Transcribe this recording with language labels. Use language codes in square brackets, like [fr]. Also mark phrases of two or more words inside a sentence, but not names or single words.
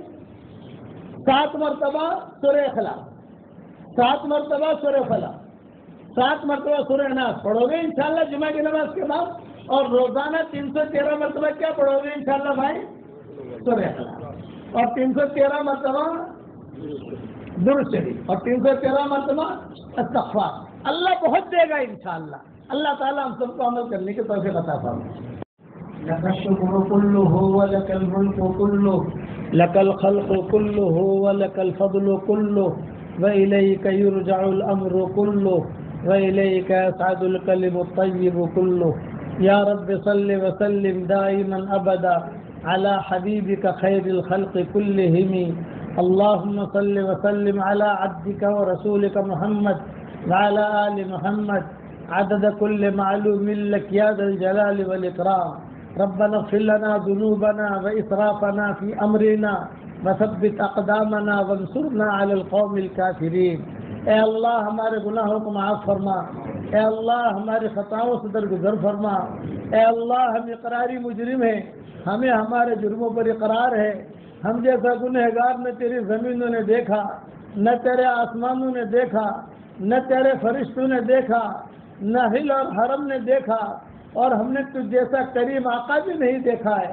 [ur] 7 مرتبہ سورہ اخلاص, 7 مرتبہ سورہ فلاح, 7 مرتبہ سورہ ناس پڑھو گے انشاءاللہ جمعہ کی نماز کے بعد, اور روزانہ 313 مرتبہ کیا پڑھو گے انشاءاللہ بھائی؟ سورہ اخلاص. اور 313 مرتبہ درود شریف, اور 313 مرتبہ استغفار. اللہ بہت دے گا انشاءاللہ. اللہ تعالیٰ ہم سب کو عمل کرنے کی توفیق عطا فرمائے۔ [ar] لک الشکر کلہ ولک الملک کلہ لک الخلق کلہ ولک الفضل کلہ وإلیک یرجع الامر کلہ وإلیک یصعد الکلم الطیب کلہ یا رب صل وسلم دائما ابدا على حبیبک خیر الخلق کلہم اللهم صل وسلم على عبدك ورسولك محمد وعلى آل محمد عدد كل معلوم لك يا ذا الجلال والإكرام ربنا اغفر لنا ذنوبنا وإسرافنا في أمرنا وثبت أقدامنا وانصرنا على القوم الكافرين۔ [ur] اے اللہ ہمارے گناہوں کو معاف فرما، اے اللہ ہماری خطاؤں سے درگزر فرما، اے اللہ ہم اقراری مجرم ہیں، ہمیں ہمارے جرموں پر اقرار ہے، ہم جیسا گنہگار نہ تیری زمینوں نے دیکھا، نہ تیرے آسمانوں نے دیکھا، نہ تیرے فرشتوں نے دیکھا، نہ ہل اور حرم نے دیکھا، اور ہم نے تجھ جیسا کریم آقا بھی نہیں دیکھا ہے۔